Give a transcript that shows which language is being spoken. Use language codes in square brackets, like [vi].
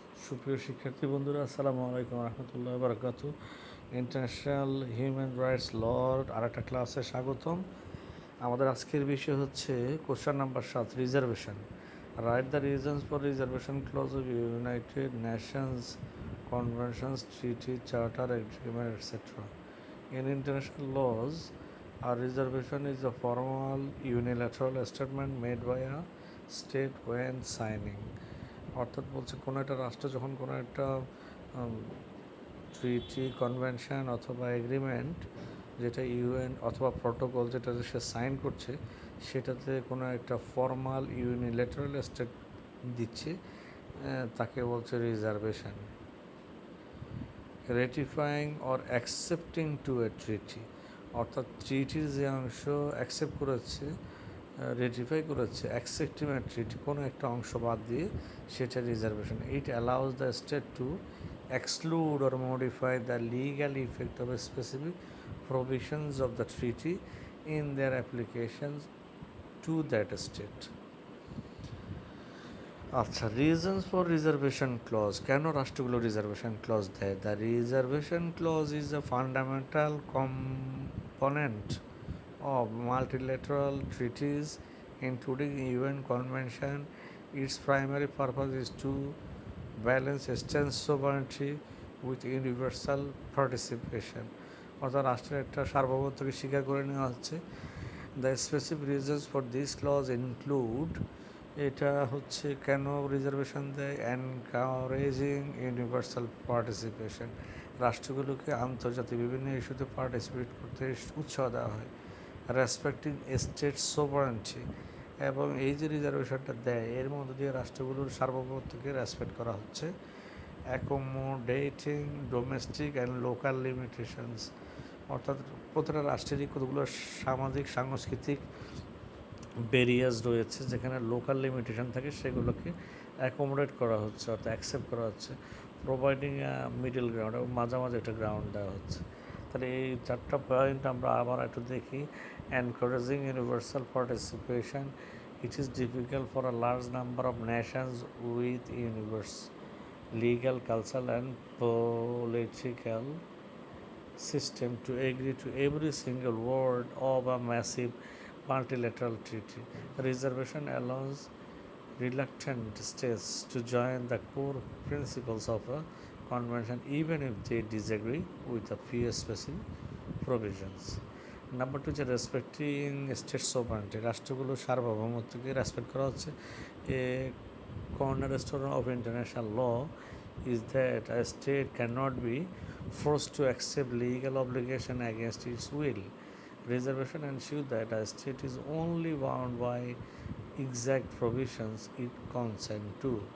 [bn] সুপ্রিয় শিক্ষার্থী বন্ধুরা, আসসালামু আলাইকুম রহমতুল্লাহ বারকাতু। ইন্টারন্যাশনাল হিউম্যান রাইটস লর আরেকটা ক্লাসে স্বাগতম। আমাদের আজকের বিষয় হচ্ছে question number 7, reservation. [en] Write the reasons for reservation clause of United Nations conventions, treaty, charter, agreement, etcetera. In international laws, a reservation is a formal unilateral statement made by a state when signing. [bn] অর্থাৎ বলছে কোনো একটা রাষ্ট্র যখন কোনো একটা ট্রিটি, convention অথবা agreement, যেটা ইউএন অথবা প্রোটোকল যেটাতে সে সাইন করছে, সেটাতে কোনো একটা ফর্মাল ইউনিল্যাটারাল স্টেট দিচ্ছে, তাকে বলছে রিজার্ভেশন। [en] ratifying or accepting to a treaty, [bn] অর্থাৎ ট্রিটির যে অংশ অ্যাকসেপ্ট করেছে, রেটিফাই করেছে, [en] accepting a treaty [bn] কোনো একটা অংশ বাদ দিয়ে, সেটা reservation. [en] It allows the state to exclude or modify the legal effect of specific provisions of the treaty in their applications to that state. [bn] আচ্ছা, [en] reasons for reservation clause, [bn] কেন রাষ্ট্রগুলো রিজার্ভেশন ক্লজ দেয়? [en] The reservation clause is a fundamental component of multilateral treaties, including UN Convention. Its primary purpose is to balance state sovereignty with universal participation. [bn] অর্থাৎ রাষ্ট্রের একটা সার্বভৌমত্বকে স্বীকার করে নেওয়া হচ্ছে। [en] the specific reasons for this clause include, [bn] এটা হচ্ছে কেন রিজার্ভেশন দেয়, [en] encouraging universal participation, [bn] রাষ্ট্রগুলোকে আন্তর্জাতিক বিভিন্ন ইস্যুতে পার্টিসিপেট করতে উৎসাহ দেওয়া হয়। [en] respecting state sovereignty, [bn] এবং এই যে রিজার্ভেশনটা দেয় এর মধ্যে দিয়ে রাষ্ট্রগুলোর সার্বভৌমত্বকে রেসপেক্ট করা হচ্ছে। [en] accommodating domestic and local limitations, [bn] অর্থাৎ প্রতিটা রাষ্ট্রেরই কতগুলো সামাজিক সাংস্কৃতিক ব্যারিয়ার্স রয়েছে, যেখানে লোকাল লিমিটেশন থাকে, সেগুলোকে অ্যাকোমোডেট করা হচ্ছে, অর্থাৎ অ্যাকসেপ্ট করা হচ্ছে। [en] providing middle ground, [bn] এবং মাঝামাঝি একটা গ্রাউন্ড দেওয়া হচ্ছে। তাহলে এই চারটা পয়েন্ট আমরা আবার একটু দেখি। [en] Encouraging universal participation, it is difficult for a large number of nations with universe legal, cultural and political system to agree to every single word of a massive multilateral treaty. Reservation allows reluctant states to join the core principles of a convention even if they disagree with a few specific provisions. [bn] Number 2 হচ্ছে [en] respecting state sovereignty, [bn] রাষ্ট্রগুলোর সার্বভৌমত্বকে respect করা হচ্ছে। [en] A cornerstone of international law is that a state cannot be forced to accept legal obligation against its will. Reservation ensures that a state is only bound by exact provisions it consent to.